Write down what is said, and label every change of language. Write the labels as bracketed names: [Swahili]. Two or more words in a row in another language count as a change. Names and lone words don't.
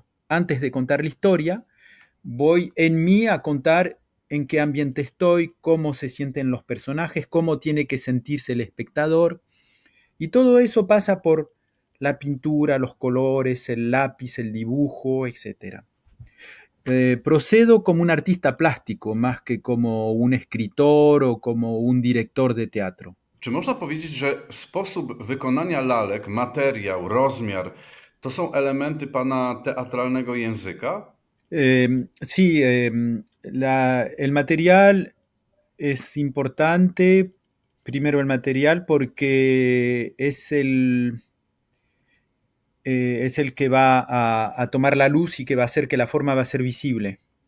[Spanish] Antes de contar la historia, voy en mí a contar en qué ambiente estoy, cómo se sienten los personajes, cómo tiene que sentirse el espectador. Y todo eso pasa por la pintura, los colores, el lápiz, el dibujo, etc. Procedo como un artista plástico más que como un escritor o como un director de teatro. [Polish] Czy można powiedzieć, że sposób wykonania lalek, materiał, rozmiar to są elementy pana teatralnego języka? [Spanish] Sí, el material es importante, primero el material porque es el que va a tomar la luz y que va a hacer que la forma va a ser visible.